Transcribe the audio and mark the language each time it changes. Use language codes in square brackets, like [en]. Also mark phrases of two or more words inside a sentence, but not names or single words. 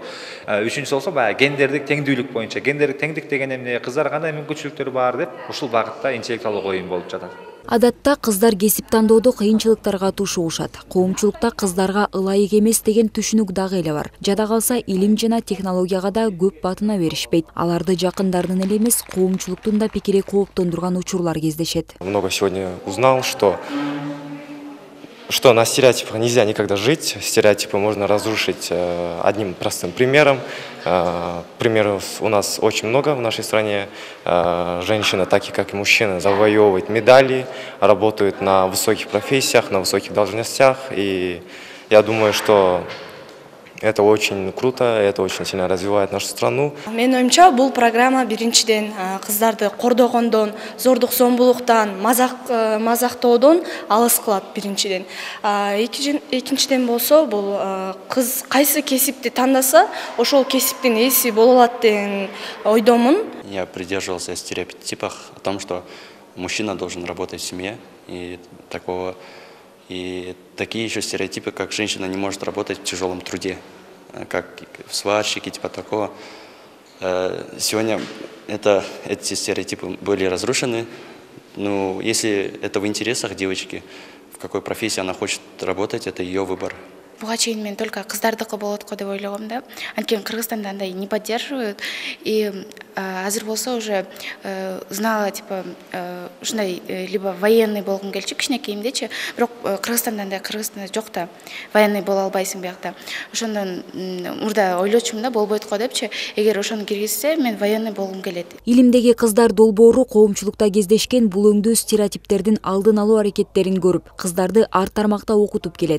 [ky] Үчүнчүсү болсо баягы гендердик теңдүүлүк боюнча. Гендердик теңдик деген эмне, кыздар кандай мүмкүнчүлүктөрү бар деп, ушул багытта интеллектуалдык оюн болуп жатат. Адатта кыздар кесип тандоодо кыйынчылыктарга тушугушат. Коомчулукта кыздарга ылайык эмес деген түшүнүк дагы эле бар. Жада калса илим жана технологияга да көп батына беришпейт. Аларды жакындарынын эле эмес, коомчулуктун да пикири кооптондурган учурлар кездешет. [ru] Много сегодня узнал, что на стереотипах нельзя никогда жить. Стереотипы можно разрушить одним простым примером. Примеров у нас очень много в нашей стране. Женщины, так и как и мужчины, завоевывают медали, работают на высоких профессиях, на высоких должностях. И я думаю, что это очень круто, это очень сильно развивает нашу страну. [ky] Мен оюмча, бул программа биринчиден кыздарды кордогондон, зордук зомбулуктан, мазактоодон алыс кылат биринчиден. Экинчиден болсо, бул кыз кайсы кесипти тандаса, ошол кесиптин ээси боло алат деген ойдомун. [ru] Я придерживался стереотипов о том, что мужчина должен работать в семье И такие еще стереотипы, как женщина не может работать в тяжелом труде, как сварщики, типа такого. Сегодня эти стереотипы были разрушены. Ну, если это в интересах девочки, в какой профессии она хочет работать, это ее выбор. [ky] Буга чейин мен только кыздардыкы болот го деп ойлогом да. Анткени Кыргызстанда андай [ru] не поддерживают. [ky] И азыр болсо [ru] уже знала, типа, [ky] ушундай [ru] либо военный [ky] болгум келчү кичинекейимдечи, бирок Кыргызстанда андай Кыргызстанда жок да. Военный боло албайсың биякта. Ошондон мурда ойлочумун да, болбойт го депчи. Эгер ошону киргизсе, мен военный болгум келет. Илимдеги кыздар долбоору коомчулукта кездешкен бул өңдүү стереотиптердин алдын алуу аракеттерин көрүп, кыздарды ар тармакта окутуп келет.